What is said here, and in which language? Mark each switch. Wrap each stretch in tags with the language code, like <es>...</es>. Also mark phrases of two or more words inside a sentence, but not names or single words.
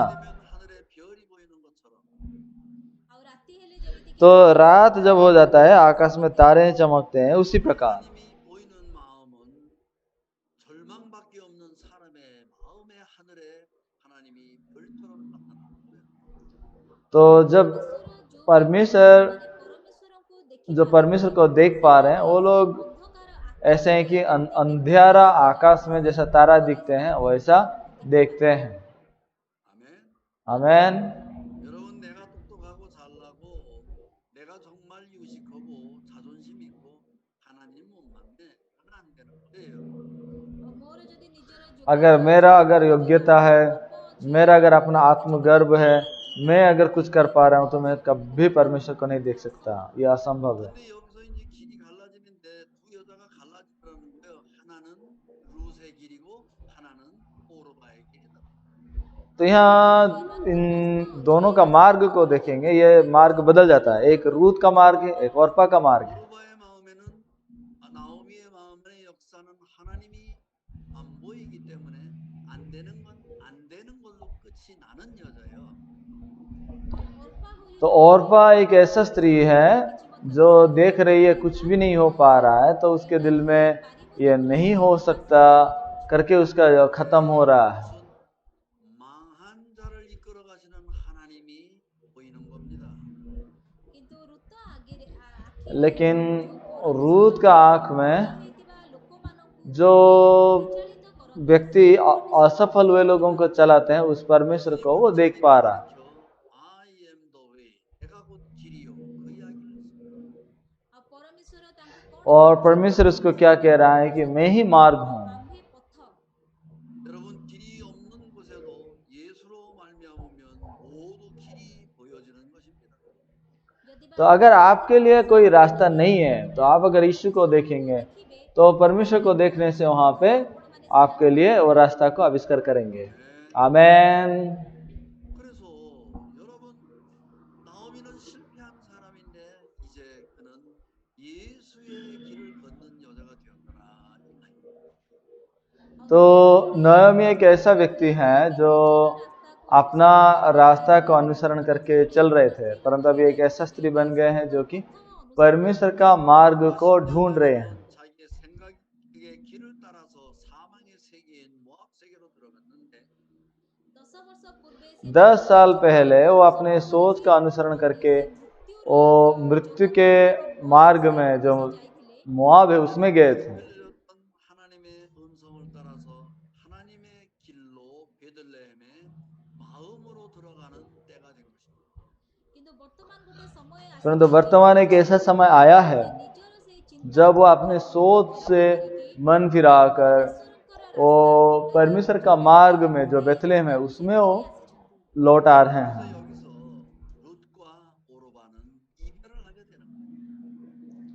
<ko>되면 하늘에 별이 보이는 것처럼</ko> <or>ଆଉ ରାତି ହେଲେ ଯେମିତି</or> <hi>तो रात जब हो जाता है, आकाश में तारे चमकते हैं, उसी प्रकार</hi> <ko>하나님이 보이는 마음은 절망밖에 없는 사람의 마음의 하늘에 하나님이 별처럼 나타나는 거예요.</ko> <hi>तो जब परमेश्वर जो परमेश्वर को देख पा रहे हैं, वो लोग ऐसे हैं कि अंधेरा आकाश में जैसा तारा दिखते हैं वैसा देखते हैं।</hi> <ko>아멘.</ko> <hi>आमेन।</hi> <ko>여러분 내가 똑똑하고 잘나고 내가 정말 유식하고 자존심 있고 하나님 못 만나 안 되는 거예요.</ko> <or>ମୋର ଯଦି ନିଜର</or> <hi>अगर योग्यता है, मेरा अगर अपना आत्मगर्व है, मैं अगर कुछ कर पा रहा हूं तो मैं कभी परमेश्वर को नहीं देख सकता। यह असंभव है।</hi> <ko>근데 여기서 이제 길이 갈라지는데 두 여자가 갈라지더라는 거예요. 하나는 룻의 길이고 하나는 오르바의 길이다.</ko> <hi>तो यहाँ इन दोनों का मार्ग को देखेंगे, ये मार्ग बदल जाता है। एक रूत का मार्ग है, एक ओर्पा का मार्ग है।</hi> <ko>오르바의 마음에는 나오미의 마음의 역사는 하나님이 안 보이기 때문에 안 되는 걸로 끝이 나는 여자예요.</ko> <hi>तो ओर्पा एक ऐसा स्त्री है जो देख रही है कुछ भी नहीं हो पा रहा है, तो उसके दिल में ये नहीं हो सकता करके उसका खत्म हो रहा है।</hi> <ko>망한 자를 이끌어 가시는 하나님이 보이는 겁니다.</ko> <or>କିନ୍ତୁ ଋତ ଆଖିରେ</or> <hi>लेकिन रूत का आंख में</hi> <or>ହେଇଥିବା ଲୋକମାନଙ୍କୁ</or> <hi>जो</hi> <or>ପରିଚାଳିତ କରନ୍ତି।</or> <hi>व्यक्ति असफल हुए लोगों को चलाते हैं, उस परमेश्वर को वो देख पा रहा है।</hi> <en>I am the way.</en> <ko>내가 곧 길이요. 그 이야기를 했습니다.</ko> <or>ଆଉ ପରମେଶ୍ୱର ତାଙ୍କୁ କଣ</or> <hi>और परमेश्वर उसको क्या कह रहा है कि मैं ही मार्ग हूँ।</hi> <or>ଆମ୍ଭେ ପଥ।</or> <ko>여러분 길이 없는 곳에도 예수로 말미암으면 모두 길이 보여지는 것입니다.</ko> <or>ଯଦି ବା</or> <hi>तो अगर आपके लिए कोई रास्ता नहीं है, तो आप अगर यीशु को देखेंगे तो परमेश्वर को देखने से वहां पे आपके लिए वो रास्ता को आविष्कार करेंगे। आमेन।</hi> <ko>그래서 여러분 나오미는 실패한 사람인데 이제 그는 예수의 길을 걷는 여자가 되었더라.</ko> <hi>तो नयोमी एक ऐसा व्यक्ति है जो अपना रास्ता को अनुसरण करके चल रहे थे, परंतु अभी एक ऐसा स्त्री बन गए हैं जो कि परमेश्वर का मार्ग को ढूंढ रहे हैं।</hi> <ko>자기의 생각의 길을 따라서 사망의 세계인 모압 세계로 들어갔는데</ko> <or>10 ବର୍ଷ ପୂର୍ବେ</or> <hi>10 साल पहले वो अपने सोच का अनुसरण करके वो मृत्यु के मार्ग में जो मोआब है उसमें गए थे।</hi> <ko>들렸던 하나님의 음성을 따라서 하나님의 길로 베들레헴에 마음으로 들어가는 때가 된 것입니다.</ko> <or>କିନ୍ତୁ ବର୍ତ୍ତମାନ ଗୋଟେ ସମୟ ଆସିଛି</or> <hi>परंतु वर्तमान एक ऐसा समय आया है</hi> <or>ନିଜର ସେଇ ଚିନ୍ତା</or> <hi>जब वो अपने सोच से मन फिराकर वो परमेश्वर का मार्ग में जो बेथलेहम है उसमें वो लौट आ रहे हैं।</hi> <ko>여기서 룻과 오르바는 이별을 하게 되는 거예요.</ko>